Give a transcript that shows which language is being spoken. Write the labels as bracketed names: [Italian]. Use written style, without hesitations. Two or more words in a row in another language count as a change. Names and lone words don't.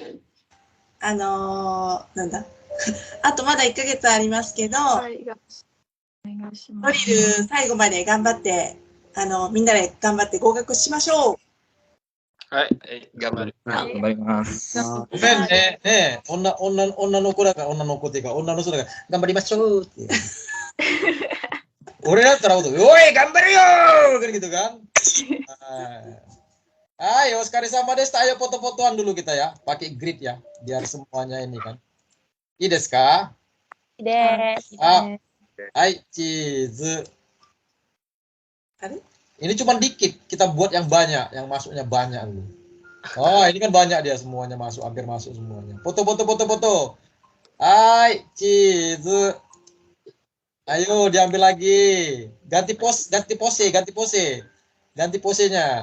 [Japanese] なんだあとまだ1ヶ月ありますけど、ドリル最後まで頑張って、みんなで頑張って合格しましょう。はい、頑張ります。ごめんね、女の子だから、女の子っていうか、女の人だから、頑張りましょうって。俺だったら、おい、頑張るよー [Indonesian] kan gitu kan. [Japanese] Ayo, お疲れ様でした. [Indonesian] Ayo foto-fotoan dulu kita ya, pakai grid ya, biar semuanya ini kan. [Japanese] いいですか？いいです。 [Indonesian] Ah, hai, cheese. Ini cuma dikit, kita buat yang banyak, yang masuknya banyak dulu. Oh, ini kan banyak dia semuanya masuk, hampir masuk semuanya. Foto. Hai, cheese. Ayo diambil lagi. Ganti posenya.